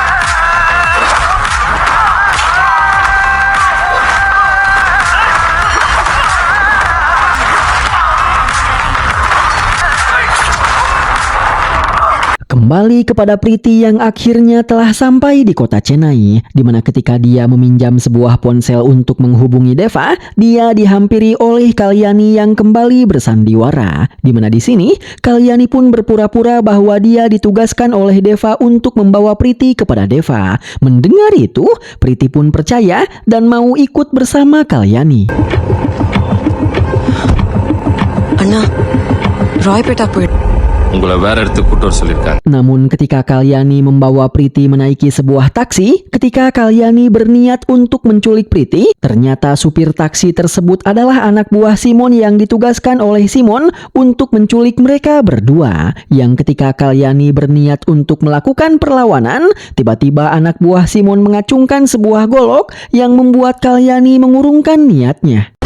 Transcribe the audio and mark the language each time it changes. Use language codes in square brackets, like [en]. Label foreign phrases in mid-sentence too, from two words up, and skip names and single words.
[id] Kembali kepada Priti yang akhirnya telah sampai di kota Chennai, di mana ketika dia meminjam sebuah ponsel untuk menghubungi Deva, dia dihampiri oleh Kalyani yang kembali bersandiwara. Di mana di sini Kalyani pun berpura-pura bahwa dia ditugaskan oleh Deva untuk membawa Priti kepada Deva. Mendengar itu, Priti pun percaya dan mau ikut bersama Kalyani. [ta] அண்ணா ராய்பேட்டா போயிடு. உங்களை வேற இடத்துக்கு கூட்டு வர சொல்லியிருக்காங்க. [id] Namun ketika Kalyani membawa Priti menaiki sebuah taksi, ketika Kalyani berniat untuk menculik Priti, ternyata supir taksi tersebut adalah anak buah Simon yang ditugaskan oleh Simon untuk menculik mereka berdua. Yang ketika Kalyani berniat untuk melakukan perlawanan, tiba-tiba anak buah Simon mengacungkan sebuah golok yang membuat Kalyani mengurungkan niatnya.